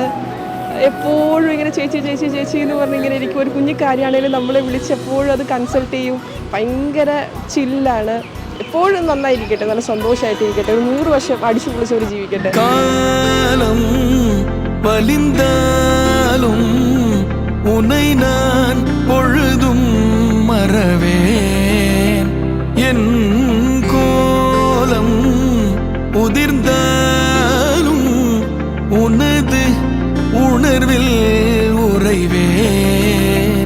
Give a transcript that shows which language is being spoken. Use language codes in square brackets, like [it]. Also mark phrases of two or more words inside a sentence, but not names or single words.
[ml] എപ്പോഴും ഇങ്ങനെ ചേച്ചി ചേച്ചി ചേച്ചി എന്ന് പറഞ്ഞിങ്ങനെ ഇരിക്കും. ഒരു കുഞ്ഞു കാര്യമാണെങ്കിലും നമ്മളെ വിളിച്ച് എപ്പോഴും അത് കൺസൾട്ട് ചെയ്യും. ഭയങ്കര ചില്ലാണ്. എപ്പോഴും നന്നായിരിക്കട്ടെ, നല്ല സന്തോഷമായിട്ടിരിക്കട്ടെ, ഒരു 100 വർഷം അടിച്ചു പൊളിച്ചവർ ജീവിക്കട്ടെ. [ta] കാലം വലിந்தாலும் உன்னை நான் பொழுதும் மறவேன். என் கோலம் உதிர்ந்தாலும் உனது உணர்வில் உறைவேன்.